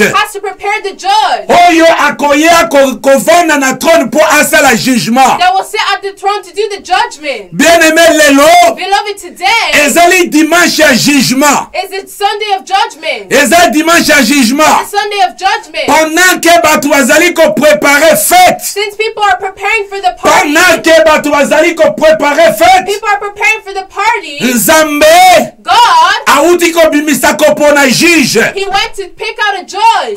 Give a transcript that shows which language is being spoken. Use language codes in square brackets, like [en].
[en] has to prepare the judge [ln] oyo akoya kovanda na trône pour asala jugement. [en] that will sit at the throne to do the judgment. [ln] Bien-aimé lelo, [en] Beloved, today [ln] ezali dimanche ya jugement. [en] is the Sunday of judgment. [ln] Eza dimanche ya jugement. [en] The Sunday of judgment. [ln] Pendant que bato bazali ko préparer fête, [en] Since people are preparing for the party, [ln] pendant que bato bazali ko préparer fête, [en] people are preparing for the party, [ln] Nzambe [en] God, [ln] auti kobimisa kopona juge, [en] he went to pick out a judge.